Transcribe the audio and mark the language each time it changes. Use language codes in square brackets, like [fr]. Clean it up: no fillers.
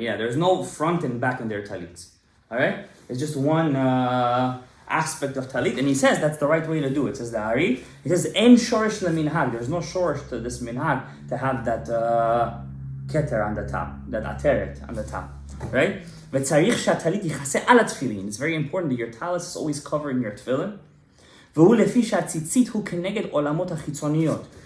[en] Yeah, there's no front and back in their talits. All right? It's just one aspect of talit, and he says that's the right way to do it. Says the Ari. He says en shorish leminhag. There's no shorish to this minhag to have that keter on the top, that ateret on the top, right? [he] וצריך שהטלית יכסה על התפילין. [en] It's very important that your talis is always covering your tefillin. [he] והוא לפי שהציצית הוא כנגד עולמות החיצוניות.